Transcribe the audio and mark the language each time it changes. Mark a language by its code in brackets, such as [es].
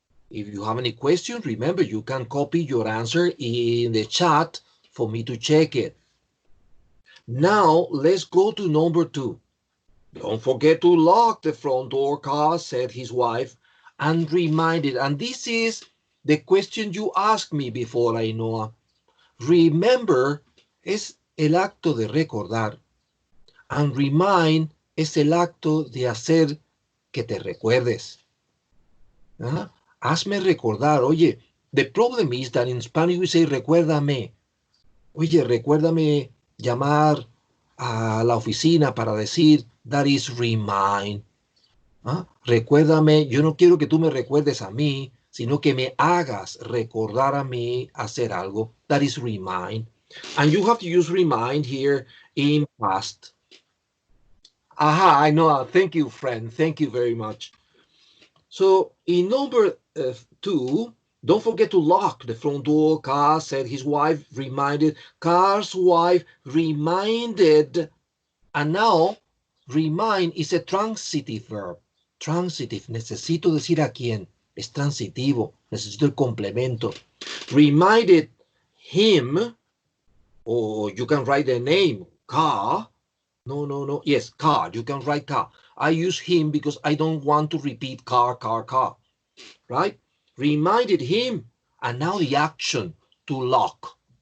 [en] If you have any questions, remember, you can copy your answer in the chat for me to check it. Now, let's go to number 2. Don't forget to lock the front door, Carl, said his wife, and reminded, and this is the question you asked me before, Ainhoa. [es] Remember es el acto de recordar, [en] and remind [es] es el acto de hacer que te recuerdes. Hazme recordar. [en] Oye, the problem is that in Spanish we say recuérdame. [es] Oye, recuérdame llamar a la oficina para decir, [en] that is remind. [es] Recuérdame, yo no quiero que tú me recuerdes a mí, sino que me hagas recordar a mí hacer algo. [en] That is remind. And you have to use remind here in past. Aha, I know. Thank you, friend. Thank you very much. So in number 2, don't forget to lock the front door, Carl said his wife reminded. Carl's wife reminded, and now remind is a transitive verb. [es] Transitive, necesito decir a quién, es transitivo, necesito el complemento. [en] Reminded him, or you can write the name, Carl. No, yes, car, you can write car. I use him because I don't want to repeat car, right? Reminded him, and now the action, to lock.